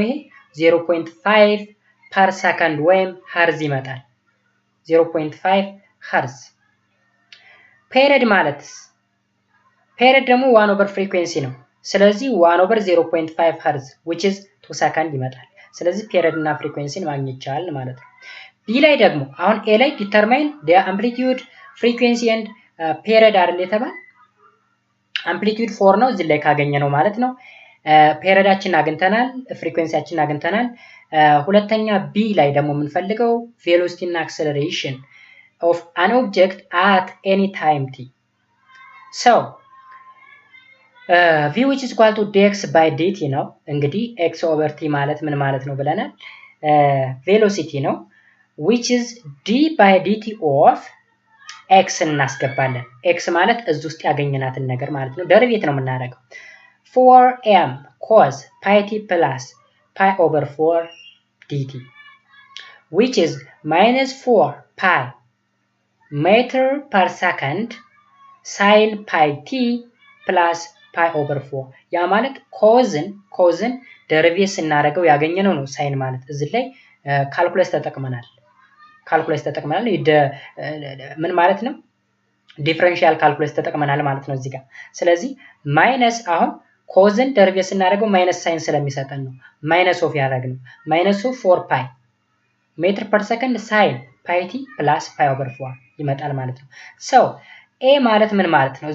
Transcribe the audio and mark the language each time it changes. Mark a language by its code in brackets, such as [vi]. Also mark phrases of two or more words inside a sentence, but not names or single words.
[am] ይሄ 0.5 [en] per second [am] ወይም ሀርዝ ይመጣል። 0.5 ሀርዝ። ፔሪድ ማለት ፔሪድ ደግሞ 1 [en] over frequency [am] ነው። ስለዚህ 1 [en] over 0.5 hertz which is 2 [am] ሰከንድ ይመጣል። ስለዚህ ፔሪድ እና ፍሪኩዌንሲን ማግኘት ይቻላል ማለት ነው። ቢ ላይ ደግሞ አሁን ኤ ላይ [en] determine the amplitude frequency and period [am] አይደል የተባለ አምፕሊቲዩድ 4 ነው። እዚህ ላይ ካገኘ ነው ማለት ነው። ፔሪዳችን አግኝተናል፣ ፍሪኩዌንሲያችን አግኝተናል። ሁለተኛ ቢ ላይ ደግሞ የምንፈልገው ቬሎሲቲ እና [en] acceleration of an object at any time t. So v which is equal to dx by dt ነው። እንግዲህ x over t [am] ማለት ምን ማለት ነው ብለናል? ቬሎሲቲ ነው [en] which is d by dt of x [am] እናስገባለን። x ማለት እዚህ ውስጥ ያገኘናትን ነገር ማለት ነው። ደሪቬት ነው የምናደርገው [en] 4m cos pi t plus pi over 4 dt which is minus 4 pi meter per second sin pi t plus pi over 4 [am] ያ ማለት ኮዝን ደሪቬት ስናደርገው ያገኘነው ነው። ሳይን ማለት እዚህ ላይ ካልኩለስ ተጠቅመናል። ምን ማለት ነው? [en] differential calculus [am] ተጠቅመናል ማለት ነው እዚህ ጋር። ስለዚህ ማይነስ አሁን ኮዝን ደሪቬት ስናደርገው [en] minus sine [am] ስለሚሰጠን ነው [en] minus of [am] ያደረግነው። [en] minus of 4 pi meter per second sine pi t plus pi over 4 [am] ይመጣል ማለት ነው። ሶ ኤ ማለት ምን ማለት ነው?